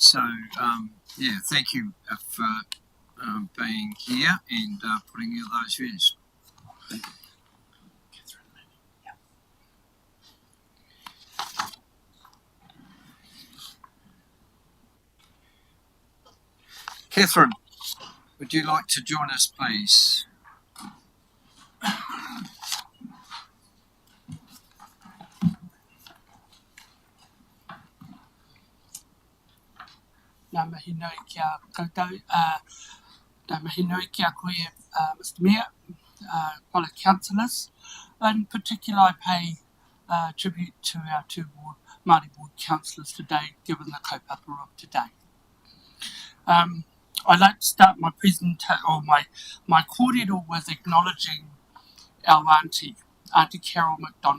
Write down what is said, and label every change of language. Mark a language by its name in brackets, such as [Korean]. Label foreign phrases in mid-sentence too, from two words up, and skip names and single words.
[English] So, yeah, thank you for being here and putting in those views. Thank you. Catherine, would you like to join us, please? [Māori] Ngā mihi nui kia koutou, ngā mihi nui kia koe, [English] Mr Mayor, fellow councillors. In particular, I pay tribute to our two Māori Board councillors today, given the kaupapa of today. I'd like to start my presentation, or my kōrero, with acknowledging our Auntie Carol McDonald.